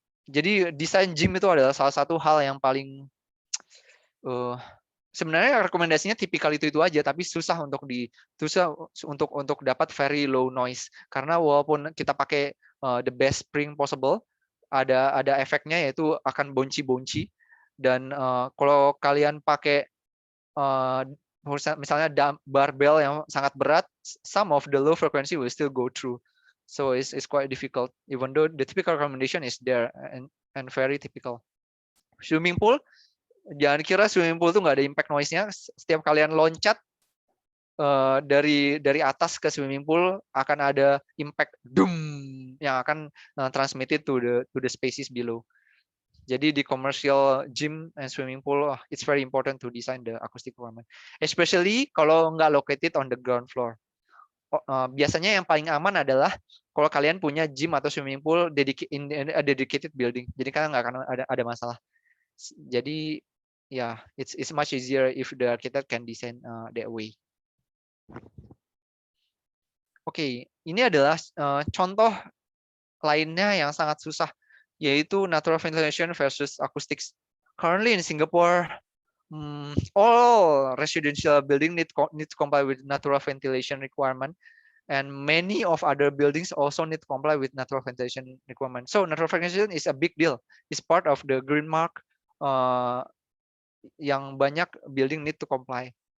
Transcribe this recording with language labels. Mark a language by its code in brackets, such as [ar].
[id] Jadi desain gym itu adalah salah satu hal yang paling sebenarnya rekomendasinya tipikal itu aja, tapi susah untuk dapat [en] very low noise, [id] karena walaupun kita pakai [en] the best spring possible, [id] ada efeknya yaitu akan bonci, dan kalau kalian pakai misalnya barbell yang sangat berat, [en] some of the low frequency will still go through. So it's quite difficult, even though the typical recommendation is there and very typical. [id] Swimming pool, jangan kira swimming pool itu nggak ada impact noise-nya. Setiap kalian loncat dari atas ke swimming pool akan ada impact doom yang akan [en] transmitted to the spaces below. Jadi di commercial gym and swimming pool, it's very important to design the acoustic environment, especially [id] kalau nggak [en] located on the ground floor. [id] Biasanya yang paling aman adalah kalau kalian punya gym atau swimming pool [en] in a dedicated building. [id] Jadi kalian nggak akan ada masalah. [en] Jadi yeah, it's much easier if the architect can design that way. [id] Oke, ini adalah contoh lainnya yang sangat susah, yaitu natural ventilation versus acoustics. [en] Currently in Singapore, all residential building need to comply with natural ventilation requirement, and many of other buildings also need to comply with natural ventilation requirement. So natural ventilation is a big deal. It's part of the green mark [id] yang banyak [en] building need to comply.